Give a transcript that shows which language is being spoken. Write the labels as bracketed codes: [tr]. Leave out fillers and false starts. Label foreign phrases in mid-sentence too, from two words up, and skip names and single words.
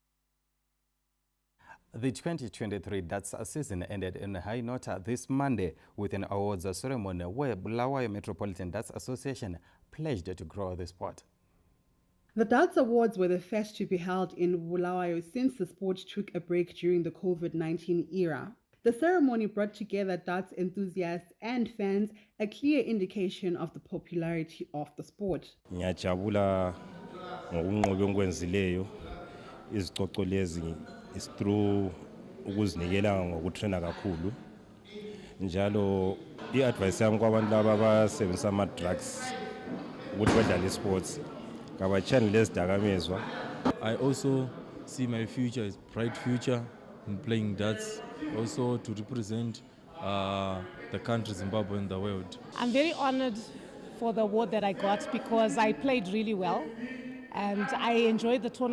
[en] The 2023 darts season ended on a high note this Monday with an awards ceremony where Bulawayo Metropolitan Darts Association pledged to grow the sport. The Darts Awards were the first to be held in Bulawayo since the sport took a break during the COVID-19 era. The ceremony brought together darts enthusiasts and fans, a clear indication of the popularity of the sport. [nd] Ngiyajabula ngokunqoba okwenzileyo izicoco lezi [en] is through [nd] ukuzinikela ngokutraina kakhulu. Njalo i-advice yami kwabantu laba abasebenzisa ama-drugs ukuthi badlale sports kabachani lezidakamizwa. [en] I also see my future as bright future in playing darts, also to represent the country Zimbabwe in the world. I'm very honored for the award that I got because I played really well and I enjoyed the tournament.